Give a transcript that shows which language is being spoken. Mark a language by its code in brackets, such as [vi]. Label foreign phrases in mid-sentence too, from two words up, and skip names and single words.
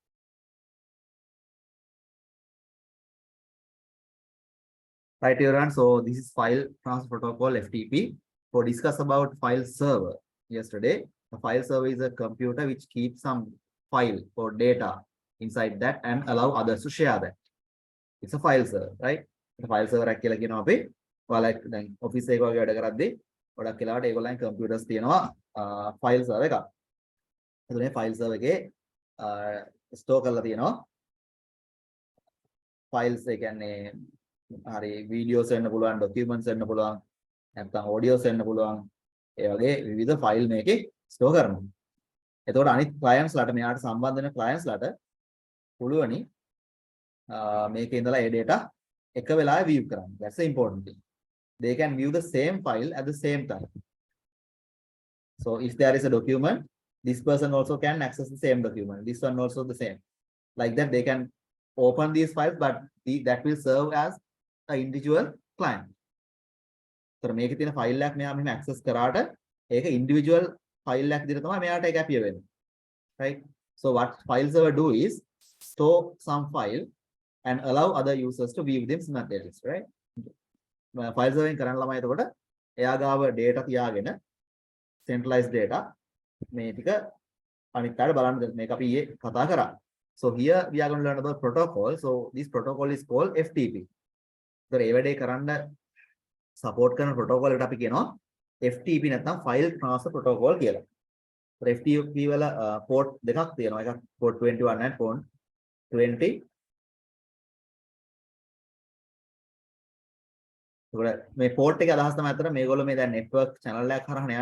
[en] Right, children. So this is file transfer protocol (FTP). For discuss about file server yesterday, the file server is a computer which keeps some file or data inside that and allow others to share that. It's a file server, right? The file server actually [si] කියනවා අපි ඔයාලා දැන් office එක වගේ වැඩ කරද්දී ගොඩක් වෙලාවට ඒගොල්ලන් computers තියෙනවා [en] file server [si] එකක්. එතකොට මේ [en] file server [si] එකේ store කරලා තියෙනවා files ඒ කියන්නේ හරි videos වෙන්න පුළුවන්, documents වෙන්න පුළුවන්, නැත්නම් audios වෙන්න පුළුවන්. ඒ වගේ විවිධ ෆයිල් මේකේ ස්ටෝර් කරනවා. එතකොට අනිත් clients ලාට මෙයාට සම්බන්ධ වෙන clients ලාට පුළුවනි මේකේ ඉඳලා ඒ data එක වෙලාවෙ view කරන්න. [en] That's the important thing. They can view the same file at the same time. So if there is a document, this person also can access the same document. This one also the same. Like that they can open these files, but that will serve as an individual client. [si] So මේකේ තියෙන ෆයිල් එකක් මෙයා මෙහෙම access කරාට ඒක [en] individual file [si] එකක් විදිහට තමයි මෙයාට ඒක appear වෙන්නේ. [en] Right? So what file server do is store some file and allow other users to view them simultaneously, right? File server [si] එකෙන් කරන්න ළමයි එතකොට එයා ගාව data තියාගෙන [en] centralized data [si] මේ ටික අනිත් කාට බලන්න මේක අපි ඊයේ කතා කරා. [en] So here we are going to learn about protocol. So this protocol is called FTP. [si] So ඒ වැඩේ කරන්න support කරන protocol එකට අපි කියනවා FTP නැත්නම් [en] file transfer protocol [si] කියලා. FTP වල port දෙකක් තියෙනවා. එකක් [en] port 21 and port 20. [si] ඒකට මේ port එකේ අදහස් තමයි අතර මේගොල්ලෝ මේ දැන් [en] network channel [si] එකක් හරහා යන්නේ.